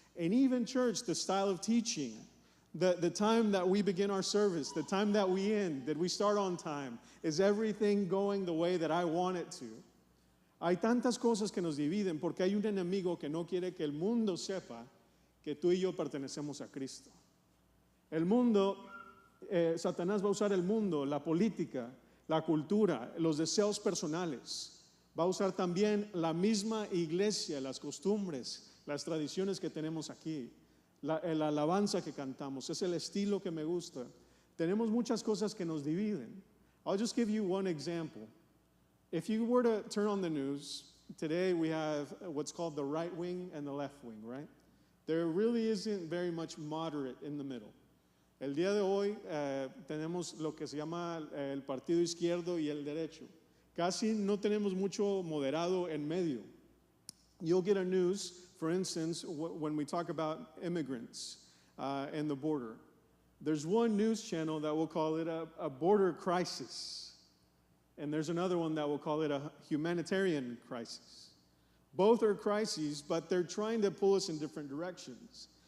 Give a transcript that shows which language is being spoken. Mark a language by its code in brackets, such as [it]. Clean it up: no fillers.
[en] And even church, the style of teaching, the time that we begin our service, the time that we end, that we start on time, is everything going the way that I want it to? [es] Hay tantas cosas que nos dividen porque hay un enemigo que no quiere que el mundo sepa que tú y yo pertenecemos a Cristo. El mundo, Satanás va a usar el mundo, la política, la cultura, los deseos personales. Va a usar también la misma iglesia, las costumbres, las tradiciones que tenemos aquí, la alabanza que cantamos, es el estilo que me gusta. Tenemos muchas cosas que nos dividen. [en] I'll just give you one example. If you were to turn on the news, today we have what's called the right wing and the left wing, right? There really isn't very much moderate in the middle. [es] El día de hoy tenemos lo que se llama el partido izquierdo y el derecho. Casi no tenemos mucho moderado en medio. [en] You'll get a news, for instance, when we talk about immigrants and the border. There's one news channel that will call it a border crisis. And there's another one that will call it a humanitarian crisis. Both are crises, but they're trying to pull us in different directions.